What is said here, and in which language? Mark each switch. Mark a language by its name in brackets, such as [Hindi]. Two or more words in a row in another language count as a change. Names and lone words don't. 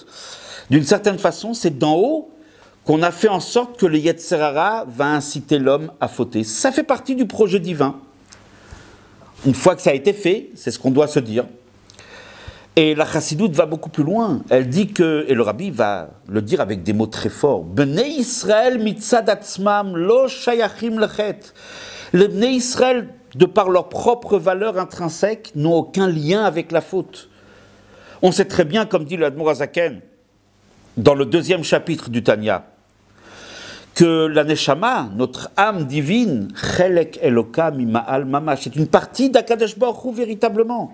[French] D'une certaine façon, c'est d'en haut qu'on a fait en sorte que le [Hebrew] יצר הרע [French] va inciter l'homme à fauter. Ça fait partie du projet divin. Une fois que ça a été fait, c'est ce qu'on doit se dire. Et la Chassidoute va beaucoup plus loin. Elle dit que, et le Rabbi va le dire avec des mots très forts, [Hebrew] בני ישראל מצד עצמם לא שייכים לחטא. [French] Les [Hebrew] בני ישראל, [French] de par leur propre valeur intrinsèque, n'ont aucun lien avec la faute. On sait très bien, comme dit le Admor HaZaken, dans le 2e chapitre du Tanya, que la Neshama, notre âme divine, [Hebrew] חלק אלוה ממעל ממש, [French] c'est une partie d' [Hebrew] הקדוש ברוך הוא [French] véritablement.